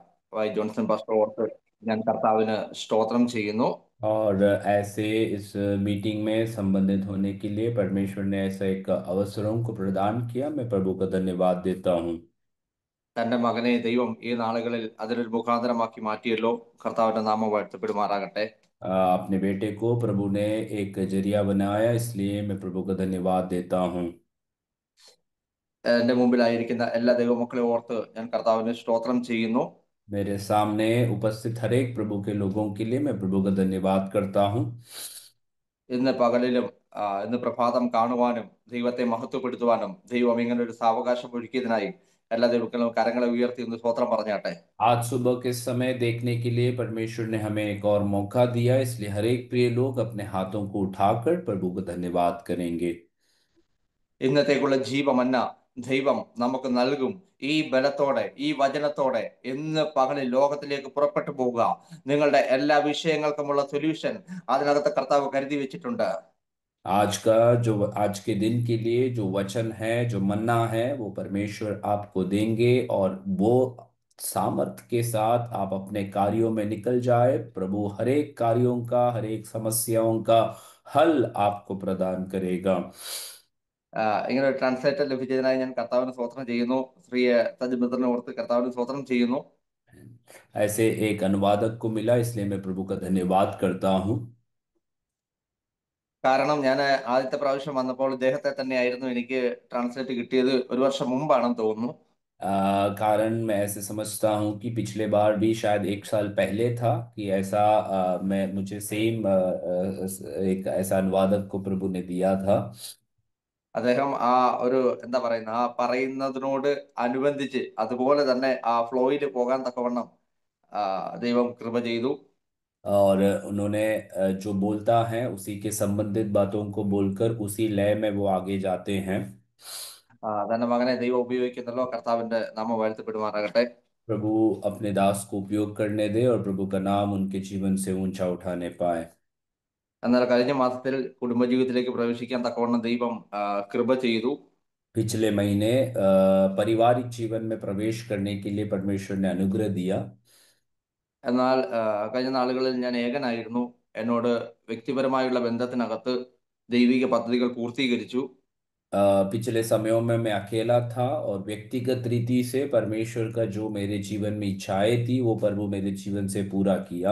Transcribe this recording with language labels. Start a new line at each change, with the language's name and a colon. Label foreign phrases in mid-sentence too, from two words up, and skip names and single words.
Malayalam: വായി ജോൺസൺ പാസ്റ്റർ ഓർത്ത് ഞാൻ കർത്താവിന് സ്തോത്രം ചെയ്യുന്നു.
Hindi: और ऐसे इस मीटिंग में संबंधित होने के लिए परमेश्वर ने ऐसा एक अवसरों को प्रदान किया। मैं प्रभु का धन्यवाद देता हूँ।
Malayalam: തന്റെ മകനെ ദൈവം ഈ നാളുകളിൽ അതിനൊരു മുഖാന്തരമാക്കി മാറ്റിയല്ലോ. കർത്താവിന്റെ നാമം വാഴ്ത്തപ്പെടുമാറാകട്ടെ.
Hindi: अपने बेटे को प्रभु ने एक जरिया बनाया, इसलिए मैं प्रभु का धन्यवाद देता हूँ।
Malayalam: എന്റെ മുമ്പിലായിരിക്കുന്ന എല്ലാ ദൈവമക്കളെ ഓർത്ത് ഞാൻ കർത്താവിന് സ്തോത്രം ചെയ്യുന്നു.
Hindi: मेरे सामने उपस्थित हर एक प्रभु के लोगों के लिए मैं प्रभु का धन्यवाद करता हूँ।
Malayalam: ഇന്ന് പകലിലും ഇന്ന് പ്രഭാതം കാണുവാനും ദൈവത്തെ മഹത്വപ്പെടുത്തുവാനും ദൈവം ഇങ്ങനെ ഒരു സാവകാശം ഒരുക്കിയതിനായി എല്ലാ ദൈവങ്ങളും കരങ്ങളെ ഉയർത്തി ഒന്ന് സ്തോത്രം പറഞ്ഞാട്ടെ.
Hindi: आज सुबह के समय देखने के लिए परमेश्वर ने हमें एक और मौका दिया, इसलिए हर एक प्रिय लोग अपने हाथों को उठाकर प्रभु का धन्यवाद करेंगे।
Malayalam: ഇന്നത്തേക്കുള്ള ജീവമന്ന ദൈവം നമുക്ക് നൽകും. ഈ ബലത്തോടെ ഈ വചനത്തോടെ ഇന്ന് പകലിൽ ലോകത്തിലേക്ക് പുറപ്പെട്ടു പോവുക. നിങ്ങളുടെ എല്ലാ വിഷയങ്ങൾക്കുമുള്ള സൊല്യൂഷൻ അതിനകത്ത് കർത്താവ് കരുതി വെച്ചിട്ടുണ്ട്.
Hindi: आज के दिन के लिए जो वचन है, जो मन्ना है, वो परमेश्वर आपको देंगे और वो सामर्थ के साथ आप अपने कार्यों में निकल जाए। प्रभु हर एक कार्यों का, हर एक समस्याओं का हल आपको प्रदान करेगा।
Malayalam: ഇങ്ങനെ ഒരു ട്രാൻസ്ലേറ്റർ ലഭിച്ചതിനായി ഞാൻ കർത്താവിന് സ്വോത്രം ചെയ്യുന്നു. ശ്രീ തജ് ഓർത്ത് കർത്താവിന് സ്വോത്രം ചെയ്യുന്നു.
Hindi: ऐसे एक अनुवादक को मिला, इसलिए मैं प्रभु का धन्यवाद करता हूँ।
Malayalam: കാരണം ഞാൻ ആദ്യത്തെ പ്രാവശ്യം വന്നപ്പോൾ ഇദ്ദേഹത്തെ തന്നെയായിരുന്നു എനിക്ക് ട്രാൻസ്ലേറ്റ് കിട്ടിയത്. ഒരു വർഷം മുമ്പാണെന്ന് തോന്നുന്നു.
Hindi: कारण मैं ऐसे समझता हूँ कि पिछले बार भी शायद एक साल पहले था कि ऐसा मैं मुझे सेम एक ऐसा अनुवादक को प्रभु ने दिया था।
Malayalam: അദ്ദേഹം ആ ഒരു എന്താ പറയുന്ന ആ പറയുന്നതിനോട് അനുബന്ധിച്ച് അതുപോലെ തന്നെ ആ ഫ്ലോയിൽ പോകാൻ തക്കവണ്ണം ദൈവം കൃപ ചെയ്തു.
Hindi: और उन्होंने जो बोलता है उसी के संबंधित बातों को बोलकर उसी लय में वो आगे जाते हैं।
Malayalam: തന്റെ മകനെ ദൈവം ഉപയോഗിക്കുന്നല്ലോ. കർത്താവിന്റെ നാമം വാഴ്ത്തപ്പെടുമാറാകട്ടെ.
Hindi: प्रभु अपने दास को उपयोग करने दे और प्रभु का नाम उनके जीवन से ऊंचा उठाने पाए।
Malayalam: എന്നാൽ കഴിഞ്ഞ മാസത്തിൽ കുടുംബജീവിതത്തിലേക്ക് പ്രവേശിക്കാൻ തക്കവണ്ണം ദൈവം കൃപ ചെയ്തു.
Hindi: पिछले महीने पारिवारिक जीवन में प्रवेश करने के लिए परमेश्वर ने अनुग्रह दिया।
Malayalam: എന്നാൽ കഴിഞ്ഞ നാളുകളിൽ ഞാൻ ഏകനായിരുന്നു. എന്നോട് വ്യക്തിപരമായുള്ള ബന്ധത്തിനകത്ത് ദൈവിക പദ്ധതികൾ പൂർത്തീകരിച്ചു.
Hindi: पिछले समयों में मैं अकेला था और व्यक्तिगत रीति से परमेश्वर का जो मेरे जीवन में इच्छाएं थी वो प्रभु मेरे जीवन से पूरा किया।